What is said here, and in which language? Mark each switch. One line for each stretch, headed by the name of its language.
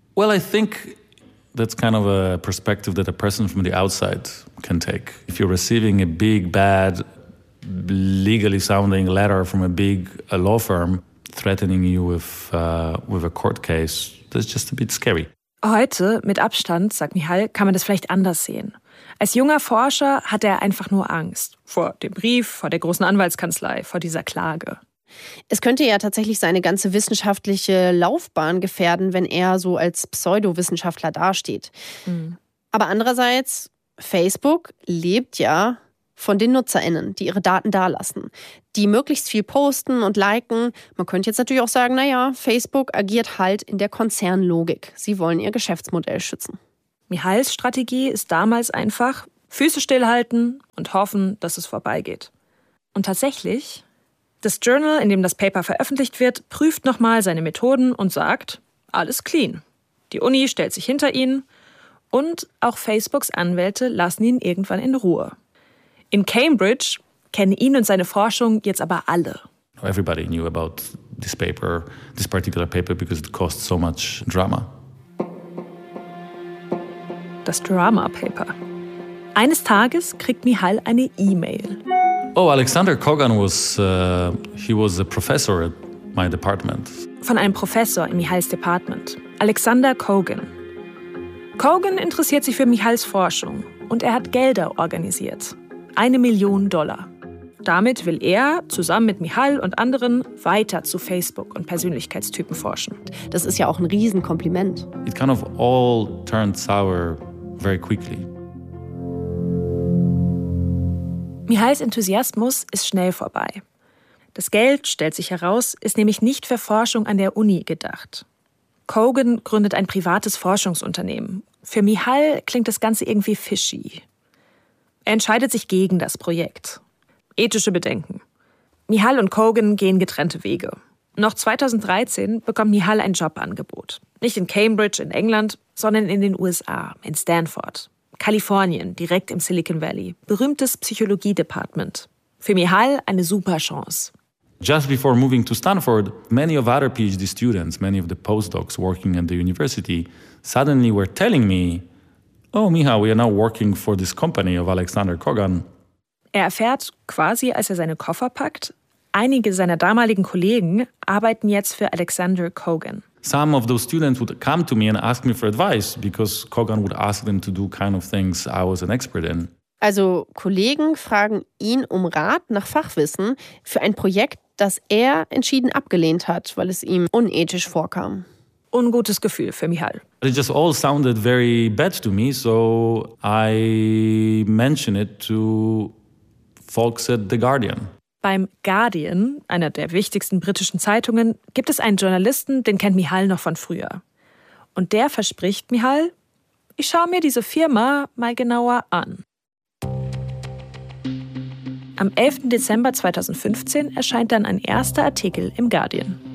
English: Well, I think that's kind of a perspective that a person from the outside can take. If you're receiving a big, bad, legally sounding letter from a big law firm, threatening you with a court case, that's just a bit scary.
German: Heute, mit Abstand, sagt Michal, kann man das vielleicht anders sehen. Als junger Forscher hat er einfach nur Angst. Vor dem Brief, vor der großen Anwaltskanzlei, vor dieser Klage. Es könnte ja tatsächlich seine ganze wissenschaftliche Laufbahn gefährden, wenn er so als Pseudowissenschaftler dasteht. Mhm. Aber andererseits, Facebook lebt ja von den NutzerInnen, die ihre Daten dalassen, die möglichst viel posten und liken. Man könnte jetzt natürlich auch sagen, naja, Facebook agiert halt in der Konzernlogik. Sie wollen ihr Geschäftsmodell schützen. Michals Strategie ist damals einfach, Füße stillhalten und hoffen, dass es vorbeigeht. Und tatsächlich, das Journal, in dem das Paper veröffentlicht wird, prüft nochmal seine Methoden und sagt, alles clean. Die Uni stellt sich hinter ihn und auch Facebooks Anwälte lassen ihn irgendwann in Ruhe. In Cambridge kennen ihn und seine Forschung jetzt aber alle.
English: Everybody knew about this paper, this particular paper, because it caused so much drama.
German: Das Drama-Paper. Eines Tages kriegt Michal eine E-Mail.
English: Oh, Alexander Kogan was a professor at my department.
German: Von einem Professor in Michals Department. Alexander Kogan. Kogan interessiert sich für Michals Forschung und er hat Gelder organisiert. $1 Million. Damit will er, zusammen mit Michal und anderen, weiter zu Facebook und Persönlichkeitstypen forschen. Das ist ja auch ein Riesenkompliment.
English: It kind of all turned sour very quickly.
German: Michals Enthusiasmus ist schnell vorbei. Das Geld, stellt sich heraus, ist nämlich nicht für Forschung an der Uni gedacht. Kogan gründet ein privates Forschungsunternehmen. Für Michal klingt das Ganze irgendwie fishy. Er entscheidet sich gegen das Projekt. Ethische Bedenken. Michal und Kogan gehen getrennte Wege. Noch 2013 bekommt Michal ein Jobangebot. Nicht in Cambridge in England, sondern in den USA, in Stanford. Kalifornien, direkt im Silicon Valley. Berühmtes Psychologie-Department. Für Michal eine super Chance.
English: Just before moving to Stanford, many of other PhD students, many of the postdocs working at the university, suddenly were telling me, oh, Michal, we are now working for this company of Alexander Kogan.
German: Er erfährt, quasi als er seine Koffer packt, einige seiner damaligen Kollegen arbeiten jetzt für Alexander Kogan.
English: Some of those students would come to me and ask me for advice, because Kogan would ask them to do kind of things I was an expert in.
German: Also Kollegen fragen ihn um Rat nach Fachwissen für ein Projekt, das er entschieden abgelehnt hat, weil es ihm unethisch vorkam. Ungutes Gefühl für Michal.
English: It just all sounded very bad to me, so I mentioned it to folks at The Guardian.
German: Beim Guardian, einer der wichtigsten britischen Zeitungen, gibt es einen Journalisten, den kennt Michal noch von früher. Und der verspricht Michal, ich schaue mir diese Firma mal genauer an. Am 11. Dezember 2015 erscheint dann ein erster Artikel im Guardian.